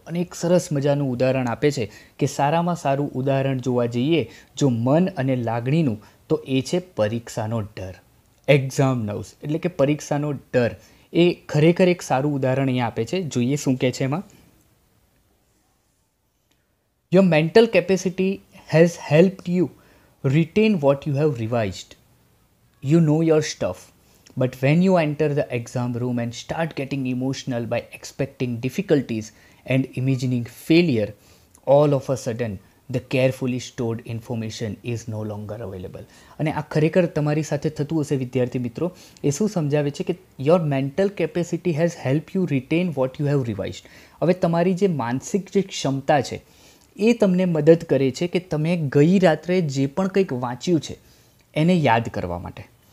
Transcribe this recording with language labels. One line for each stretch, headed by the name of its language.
Gujarati: અને એક સરસ મજાનું ઉદાહરણ આપે છે કે સારામાં સારું ઉદાહરણ જોવા જઈએ જો મન અને લાગણીનું, તો એ છે પરીક્ષાનો ડર. એક્ઝામ નર્વ્સ એટલે કે પરીક્ષાનો ડર એ ખરેખર એક સારું ઉદાહરણ અહીંયા આપે છે. જોઈએ શું કહે છે એમાં.
English: Your mental capacity has helped you retain what you have revised. You know your stuff. But when you enter the exam room and start getting emotional by expecting difficulties and imagining failure, all of a sudden the carefully stored information is no longer available.
Gujarati: અને આ ખરેખર તમારી સાથે થતું હશે વિદ્યાર્થી મિત્રો. એ શું સમજાવે છે કે
English: Your mental capacity has help you retain what you have revised.
Gujarati: હવે તમારી જે માનસિક જે ક્ષમતા છે એ તમને મદદ કરે છે કે તમે ગઈ રાત્રે જે પણ કંઈક વાંચ્યું છે એને યાદ કરવા માટે.